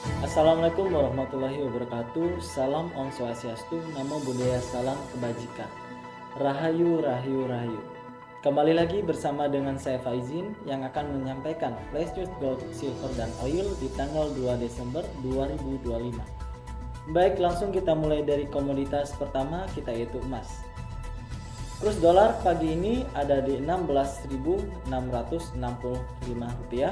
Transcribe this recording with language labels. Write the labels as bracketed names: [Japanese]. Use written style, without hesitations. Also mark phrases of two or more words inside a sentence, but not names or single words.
[Arabic] Assalamualaikum warahmatullahi wabarakatuh. [Indonesian] Salam [Sanskrit] Om Swastiastu, [Pali] Namo Buddhaya, [Indonesian] salam kebajikan. [Javanese] Rahayu, rahayu, rahayu. [Indonesian] Kembali lagi bersama dengan saya Faizin yang akan menyampaikan [English] flash news gold, silver, [Indonesian] dan oil di tanggal 2 Desember 2025. Baik, langsung kita mulai dari komoditas pertama kita yaitu emas. Kurs dolar pagi ini ada di 16.665 rupiah.